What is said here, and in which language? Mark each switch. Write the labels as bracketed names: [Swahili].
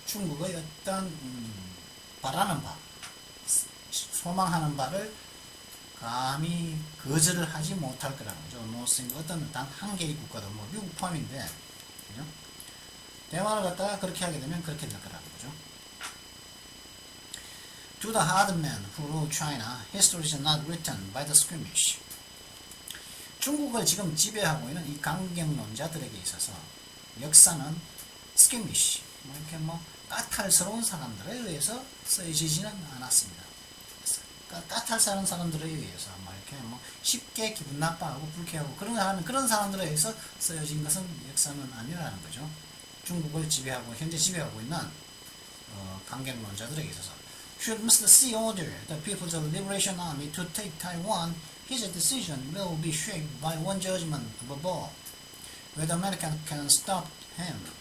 [Korean] 중국의 어떤 바라는 바, 소망하는 바를 감히 거절을 하지 못할 거라는 거죠. [English] no single, [Korean] 어떤 단 한 개의 국가도 미국 포함인데, 그죠? 대만을 갖다가 그렇게 하게 되면 그렇게 될 거라는 거죠. [English] To the hard men who rule China, history is not written by the skirmish. [Korean] 중국을 지금 지배하고 있는 이 강경론자들에게 있어서 역사는 skirmish, 이렇게 까탈스러운 사람들에 의해서 쓰여지지는 않았습니다. 까탈스러운 사람들에 의해서 이렇게 쉽게 기분 나빠하고 불쾌하고 그런 사람들에 의해서 쓰여진 것은 역사는 아니라는 거죠. 중국을 현재 지배하고 있는 강경론자들에게 있어서. [English] Should Mr. C order the People's Liberation Army to take Taiwan, his decision will be shaped by one judgment above all: whether America can stop him.